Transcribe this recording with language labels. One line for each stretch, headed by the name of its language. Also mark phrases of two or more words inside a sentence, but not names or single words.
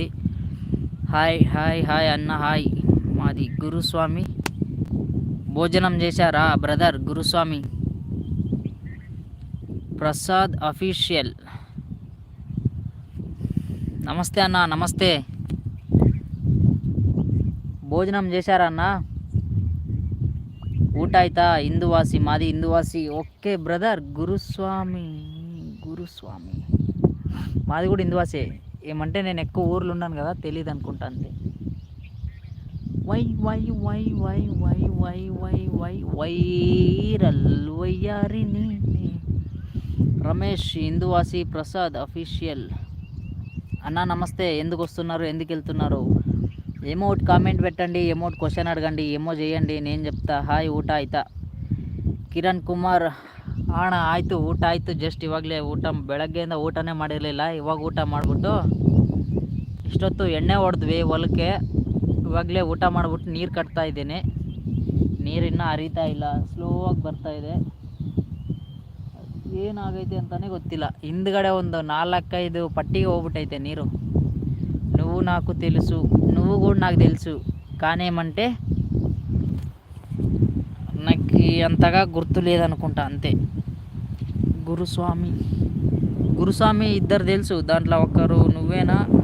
Telugu: హాయ్ హాయ్ హాయ్ అన్న హాయ్. మాది గురుస్వామి. భోజనం చేశారా బ్రదర్? గురుస్వామి ప్రసాద్ అఫీషియల్. నమస్తే అన్న, నమస్తే. భోజనం చేశారా అన్న?
Kannada: ಊಟ ಆಯ್ತಾ? ಹಿಂದೂವಾಸಿ,
Telugu: మాది హిందూవాసి. ఓకే బ్రదర్. గురుస్వామి మాది కూడా హిందూవాసే. ఏమంటే నేను ఎక్కువ ఊర్లు ఉన్నాను కదా, తెలియదు అనుకుంటా అంతే. వై వై వై వై వై వై వై వై వైరల్ వయ్యారిని. రమేష్ హిందూవాసి ప్రసాద్ అఫీషియల్. అన్నా నమస్తే. ఎందుకు వస్తున్నారు, ఎందుకు వెళ్తున్నారు? ఏమో ఒకటి కామెంట్ పెట్టండి, ఏమో ఒకటి క్వశ్చన్ అడగండి, ఏమో చేయండి, నేను చెప్తా.
Kannada: ಹಾಯ್ ಊಟ ಆಯ್ತಾ? ಕಿರಣ್ ಕುಮಾರ್ ಅಣ್ಣ ಆಯಿತು, ಊಟ ಆಯಿತು. ಜಸ್ಟ್ ಇವಾಗಲೇ ಊಟ, ಬೆಳಗ್ಗೆಯಿಂದ ಊಟನೇ ಮಾಡಿರಲಿಲ್ಲ, ಇವಾಗ ಊಟ ಮಾಡಿಬಿಟ್ಟು ಇಷ್ಟೊತ್ತು ಎಣ್ಣೆ ಹೊಡೆದ್ವಿ ಹೊಲಕ್ಕೆ. ಇವಾಗಲೇ ಊಟ ಮಾಡಿಬಿಟ್ಟು ನೀರು ಕಟ್ತಾ ಇದ್ದೀನಿ. ನೀರು ಇನ್ನೂ ಹರಿತಾ ಇಲ್ಲ, ಸ್ಲೋ ಆಗಿ ಬರ್ತಾ ಇದೆ. ಏನಾಗೈತೆ ಅಂತಲೇ ಗೊತ್ತಿಲ್ಲ. ಹಿಂದ್ಗಡೆ ಒಂದು 4-5 పట్టిಗೆ ಹೋಗ್ಬಿಟ್ಟೈತೆ నీరు.
Telugu: నువ్వు నాకు తెలుసు, నువ్వు కూడా నాకు తెలుసు, కానీ ఏమంటే నాకు అంతగా గుర్తు లేదనుకుంటా అంతే. గురుస్వామి ఇద్దరు తెలుసు, దాంట్లో ఒకరు నువ్వేనా?